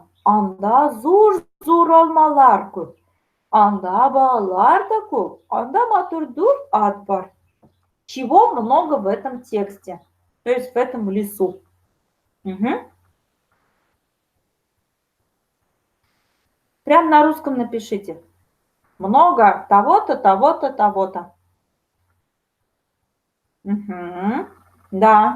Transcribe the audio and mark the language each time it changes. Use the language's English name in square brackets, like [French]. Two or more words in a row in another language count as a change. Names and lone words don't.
[Tatar] Анда зур алмалар көп. Анда балалар да көп. Анда матур дүрт ат бар. [Russian] Чего много в этом тексте, то есть в этом лесу. Угу. Прям на русском напишите. Много того-то, того-то, того-то. Угу. Да.